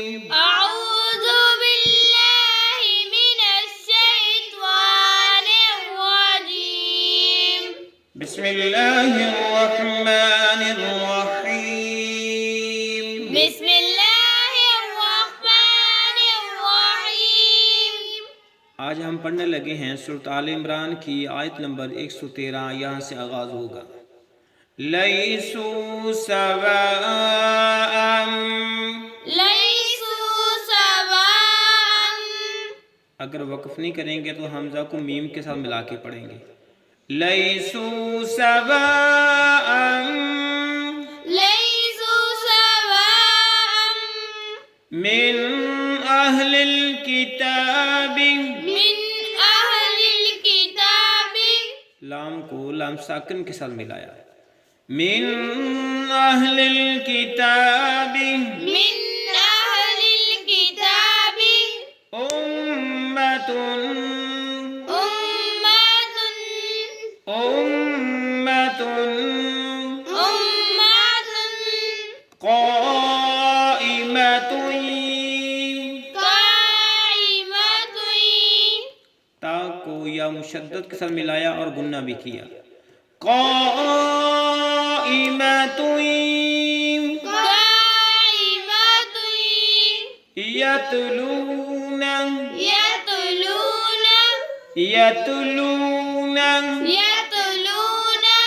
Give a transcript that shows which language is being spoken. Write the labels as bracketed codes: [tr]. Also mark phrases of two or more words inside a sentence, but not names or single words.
[ar] أعوذ بالله من الشيطان الرجيم بسم الله الرحمن الرحيم بسم الله الرحمن الرحيم [hi] आज हम पढ़ने लगे हैं सूरत आल इमरान की आयत नंबर 113। यहाँ से आगाज़ होगा। [ar] ليسوا سواء, ليسوا سواء. [hi] अगर वक़्फ़ नहीं करेंगे तो हमज़ा को मीम के साथ मिला के पढ़ेंगे। [ar] ليسوا سواء ليسوا سواء من أهل الكتاب, من أهل الكتاب. [hi] लाम को लाम साकिन के साथ मिलाया। [ar] من أهل الكتاب من أهل الكتاب उम्मतुन उम्मतुन उम्मतुन उम्मतुन क़ाइमतुन, क़ाइमतुन। [hi] ता को या मुशद्दद के साथ मिलाया और गुन्ना भी किया। [ar] क़ाइमतुन क़ाइमतुन यतलून यतलून यतलून यतलून